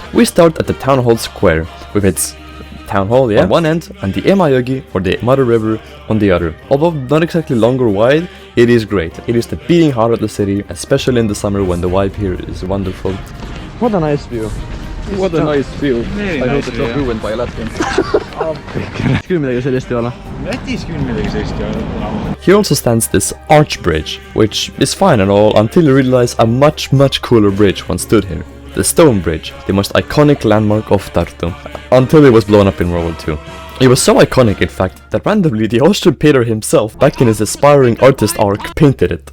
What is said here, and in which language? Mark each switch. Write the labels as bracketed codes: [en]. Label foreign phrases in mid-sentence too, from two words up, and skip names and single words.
[en] We start at the town hall square, with its town hall on one end and the Emajõgi, or the Mother River, on the other. Although not exactly long or wide, it is great. It is the beating heart of the city, especially in the summer when the vibe here is wonderful. What a nice view. What a nice view. Very I hope nice it's view, not ruined by a Latvian. [et] Küll midagi sellist ei ole. Lätis küll midagi sellist ei ole. [en] Here also stands this arch bridge, which is fine and all until you realize a much cooler bridge once stood here. The Stone Bridge, the most iconic landmark of Tartu, until it was blown up in World War II. It was so iconic, in fact, that randomly the Austrian painter himself, back in his aspiring artist arc, painted it.